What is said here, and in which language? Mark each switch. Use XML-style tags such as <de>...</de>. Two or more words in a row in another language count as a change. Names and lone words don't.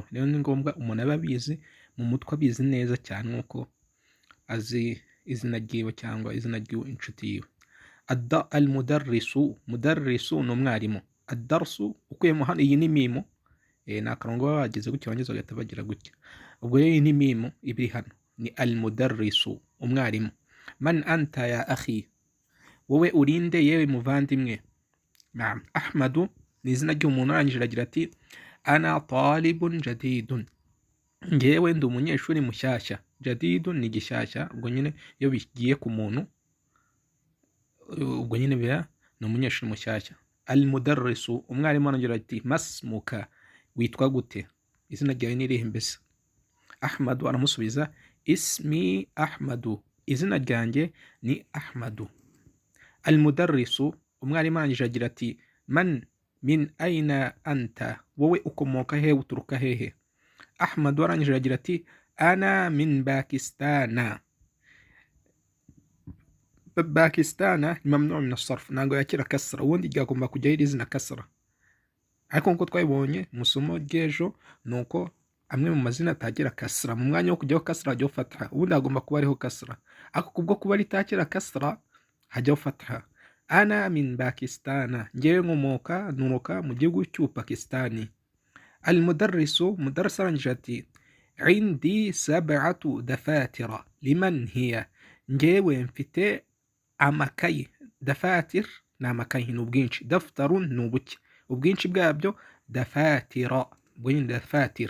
<rw>Rero ni ngombwa umuntu aba abizi mu mutwe, abizi neza cyane nk'uko azi izina ryiwe cyangwa izina ry'inshuti yiwe. Mudarrisu ni umwarimu. Ad-darsu ukuyemo hano, iyi ni mimo, ni akarongo baba bageze gutya bangiza bagahita bagira gutya. Ubwo rero iyi ni mimo ibiri hano, ni al-mudarrisu, umwarimu.</rw> <ar>من أنت يا أخي,</ar> <rw>wowe urinde yewe muvandimwe. Ahmadu ni izina ry'umuntu arangije agira ati</rw> <ar>أنا طالب جديد,</ar> <rw>ngewe ndi umunyeshuri mushyashya. Jadidun ni gishyashya, ubwo nyine iyo bigiye ku muntu, ubwo nyine biba ni umunyeshuri mushyashya. Al-mudarrisu, umwarimu arangije ati masmuka, witwa gute, izina ryawe ni irihe mbese? Ahmadu aramusubiza</rw> <ar>اسمي أحمد,</ar> <rw>izina ryanjye ni Ahmadu. Al-mudarrisu, umwarimu arangije agira ati</rw> <ar>من من أين أنت,</ar> <rw>wowe ukomoka hehe, uturuka hehe? Ahmadu arangije agira ati</rw> <ar>أنا من باكستان.</ar> <rw>Pakistana ni</rw> <ar>ممنوع من الصرف,</ar> <rw>ntabwo yakira kasra, ubundi ryagomba kujyaho iri zina kasra. Ariko nk'uko twabibonye mu isomo ry'ejo, ni uko amwe mu mazina atagira kasra, mu mwanya wo kujyaho kasra hajyaho fatha, ubundi hagomba kuba ariho kasra. Ariko kubwo kuba ritakira kasra hajyaho fatha.</rw> <ar>أنا من باكستان,</ar> <rw>ngewe nuruka mu gihugu cy'Upakistani. Al-mudarrisu, mudarris arangije ati</rw> <ar>عندي 7 دفاتر لمن هي,</ar> <rw>ngewe mfite amakayi. Dafatir ni amakayi, ni ubwinshi. Daftarun ni ubuke, ubwinshi bwabyo dafatira, ubwo nyine dafatir.</rw>